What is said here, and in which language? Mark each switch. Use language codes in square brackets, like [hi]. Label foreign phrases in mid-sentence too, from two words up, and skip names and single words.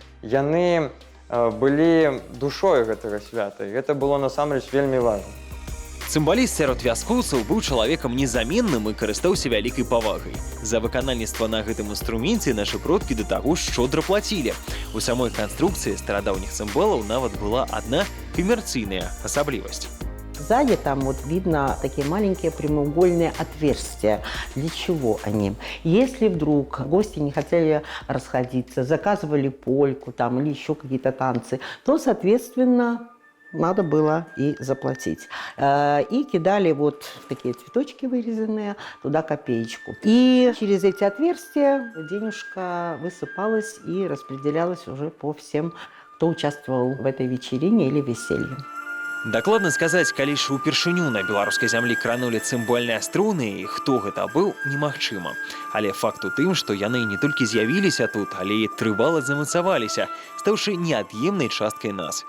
[be] Яны былі душой гэтага свята, і гэта было насамрэч вельмі важна. Цымбаліст сярод вяскоўцаў быў чалавекам незаменным і карыстаўся вялікай павагай. За выканальніцтва на гэтым інструменце нашы продкі да таго шчодра плацілі. У самой канструкцыі старадаўніх цымбалаў нават была адна камерцыйная асаблівасць. [ru] Сзади там вот видно такие маленькие прямоугольные отверстия. Для чего они? Если вдруг гости не хотели расходиться, заказывали польку там или еще какие-то танцы, то, соответственно, надо было и заплатить. И кидали вот такие цветочки вырезанные, туда копеечку. И через эти отверстия денежка высыпалась и распределялась уже по всем, кто участвовал в этой вечерине или веселье. [be] Дакладна сказаць, калі ж упершыню на беларускай зямлі кранулі цымбальныя струны і хто гэта быў, немагчыма. Але факт у тым, што яны не толькі з'явіліся тут, але і трывала замацаваліся, стаўшы неад'емнай часткай нас.